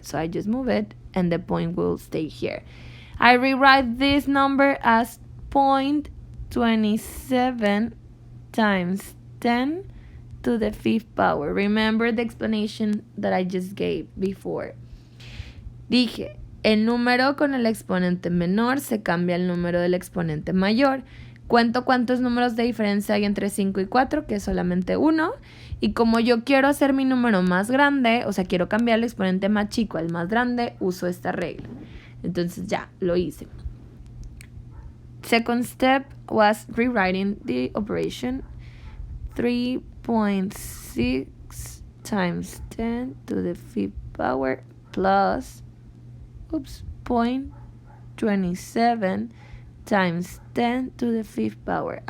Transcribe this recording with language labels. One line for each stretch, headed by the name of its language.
English: So I just move it, and the point will stay here. I rewrite this number as 0.27 times 10 to the 5th power. Remember the explanation that I just gave before.
Spanish: Dije, el número con el exponente menor se cambia al número del exponente mayor. Cuento cuántos números de diferencia hay entre 5 y 4, que es solamente 1. Y como yo quiero hacer mi número más grande, o sea, quiero cambiar el exponente más chico al más grande, uso esta regla. Entonces ya, lo hice.
English: Second step was rewriting the operation. 3.6 times 10 to the 5th power plus 0.27 times 10 to the 5th power.